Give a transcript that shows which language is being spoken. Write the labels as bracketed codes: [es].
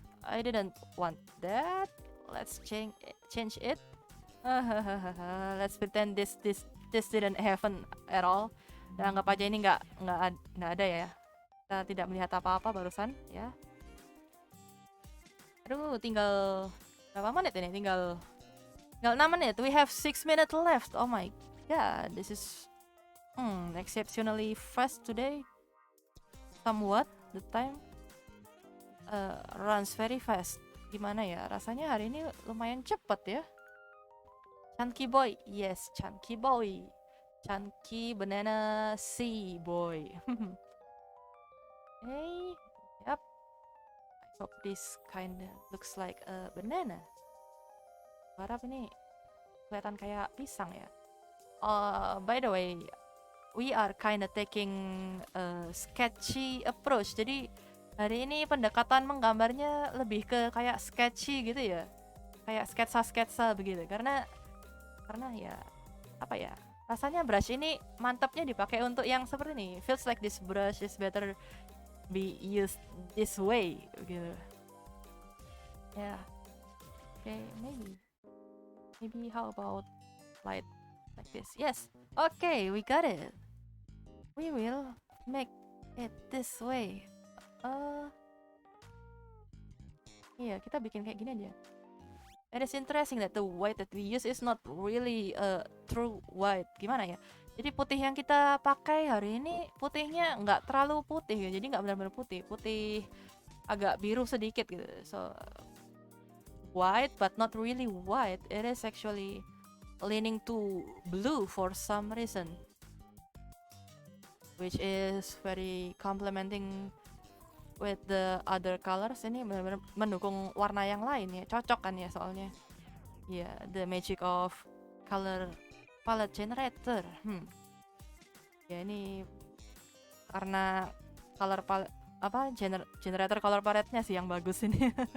[en] I didn't want that. Let's change it. Let's pretend this didn't happen at all. [id] Dan anggap aja ini nggak ada ya. Kita tidak melihat apa-apa barusan ya. Aduh, tinggal berapa menit ini? Tinggal 6 menit. [en] We have 6 minutes left. Oh my god, this is exceptionally fast today. Somewhat the time runs very fast. [id] Gimana ya? Rasanya hari ini lumayan cepet ya. [en] Chunky boy, yes, chunky boy. Chunky banana sea boy. Hey, yep. I hope this kinda looks like a banana. [id] Harap ini kelihatan kayak pisang ya. [en] By the way, we are kinda taking a sketchy approach. [id] Jadi hari ini pendekatan menggambarnya lebih ke kayak sketchy gitu ya. Kayak sketsa-sketsa begitu. Karena ya apa ya? Rasanya brush ini mantapnya dipakai untuk yang seperti ini. [en] Feels like this brush is better be used this way gitu. Yeah. Okay, maybe how about light like this? Yes. Okay, we got it. We will make it this way. [id] Iya, kita bikin kayak gini aja. [en] It is interesting that the white that we use is not really true white. [id] Gimana ya? Jadi putih yang kita pakai hari ini putihnya nggak terlalu putih ya. Jadi nggak benar-benar putih. Putih agak biru sedikit gitu. [en] So white but not really white. It is actually leaning to blue for some reason, which is very complementing with the other colors. [id] Ini benar-benar mendukung warna yang lain ya, cocok kan ya soalnya. [en] Ya, yeah, the magic of color palette generator. [id] Ya ini karena color palette generator color palette-nya sih yang bagus ini.